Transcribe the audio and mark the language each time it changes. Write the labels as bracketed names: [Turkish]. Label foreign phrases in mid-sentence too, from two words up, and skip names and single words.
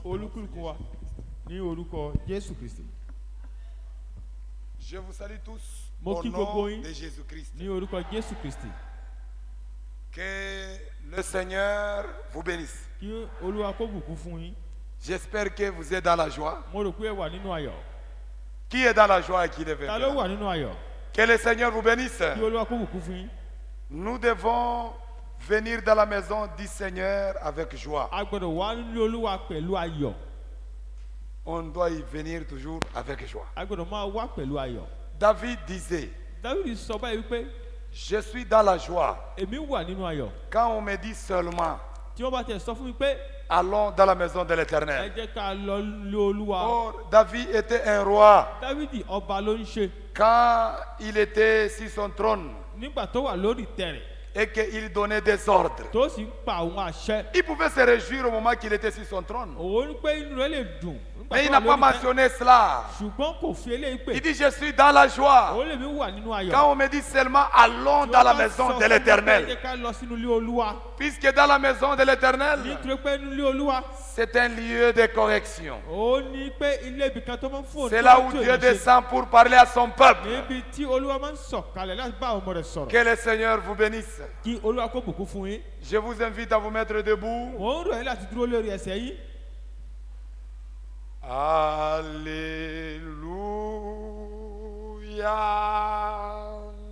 [Yoruba] olúkúlùkù wa ní orúkọ Jésù Kristi. [French] Je vous salue tous [Yoruba] Mo [French] au [Yoruba] kí gbogbo [French] nom [Yoruba] yín [French] de Jésus-Christ. [Yoruba] ní orúkọ Jésù Kristi. [French] Que le Seigneur vous bénisse. [Yoruba] Kí Olúwa kó bùkún fún yín. [French] J'espère que vous êtes dans la joie. [Yoruba] Mo rò pé ẹ wà nínú ayọ̀. [French] Qui est dans la joie et qui ne veut [Yoruba] Ta ló [French] pas? [Yoruba] wà nínú ayọ̀? [French] Que le Seigneur vous bénisse. [Yoruba] Kí Olúwa kó bùkún fún yín. [French] Nous devons venir dans la maison du Seigneur avec joie. [Yoruba] A gbọ́dọ̀ wá nílé Olúwa pẹ̀lú ayọ̀. [French] On doit y venir toujours avec joie. [Yoruba] A gbọ́dọ̀ máa wá pẹ̀lú ayọ̀. [French] David disait, [Yoruba] Dávídì sọ báyìí wípé [French] je suis dans la joie. [Yoruba] èmi wà nínú ayọ̀. [French] Quand on me dit seulement, [Yoruba] Tí wọ́n bá tẹ̀ sọ fún mi pé [French] allons dans la maison de [Yoruba] ẹ [French] l'Éternel. [Yoruba] jẹ́ ká lọ nílé Olúwa. [French] Or, David était un roi. [Yoruba] Dávídì ọba ló ń ṣe. [French] Quand il était sur son trône [Yoruba] Nígbà tó wà lórí ìtẹ́ rẹ̀ [French] et qu'il donnait des ordres, [Yoruba] tó sì ń pa àwọn àṣẹ. [French] il pouvait se réjouir au moment qu'il était sur son trône. [Yoruba] Òun ní pé inú rẹ̀ lè dùn. Nígbà [French] Mais il [Yoruba] tó [French] n'a [Yoruba] wà [French] pas [Yoruba] lórí ìtẹ́. [French] mentionné cela. [Yoruba] Ṣùgbọ́n kò fi eléyìí pè. [French] Il dit, je suis dans la joie. [Yoruba] Òun lèmi wà nínú ayọ̀. [French] Quand on me dit seulement, allons [Yoruba] Tí [French] dans [Yoruba] wọ́n [French] la [Yoruba] bá [French] maison [Yoruba] sọ [French] de [Yoruba] fún mi pé ẹ [French] l'Éternel. [Yoruba] jẹ́ ká lọ sínú ilé Olúwa. [French] Puisque dans la maison de l'Éternel, [Yoruba] Nítorí pé nínú ilé Olúwa [French] c'est un lieu de correction. [Yoruba] ó ní pé ilé ibì kan tó máa ń fún [French] C'est là où Dieu descend pour parler à son peuple. [Yoruba] níbi tí Olúwa máa ń sọ̀kalẹ̀ láti bá àwọn ọmọ rẹ̀ sọ̀rọ̀. [French] Que le Seigneur vous bénisse. [Yoruba] Kí Olúwa kó bùkún fún yín. [French] Je vous invite à vous mettre debout. [Yoruba] Mò ń rọ̀ yín láti dúró lórí ẹsẹ̀ yín. [French] Alléluia.